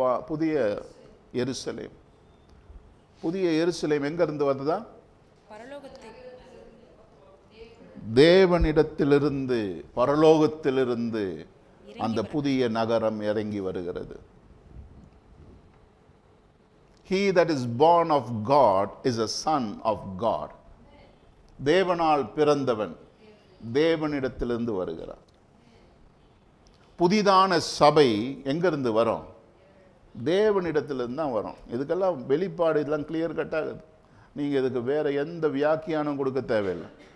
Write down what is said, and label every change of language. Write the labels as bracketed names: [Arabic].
[Tamil] புதிய எருசலேம். புதிய எருசலேம் எங்க இருந்து வந்ததா? பரலோகத்தை, தேவனிடத்திலிருந்து, பரலோகத்திலிருந்து அந்த புதிய நகரம் இறங்கி வருகிறது. [English] He that is born of God is a son of God. [Tamil] தேவனால் பிறந்தவன் தேவனிடத்திலிருந்து வருகிறார். புதிதான சபை எங்கிருந்து வரும்? தேவனிடத்திலிருந்து தான் வரும். இதுக்கெல்லாம் வெளிப்பாடு இதெல்லாம் கிளியர் கட் ஆகுது. நீங்கள் இதுக்கு வேற எந்த வியாக்கியானம் கொடுக்க தேவையில்லை.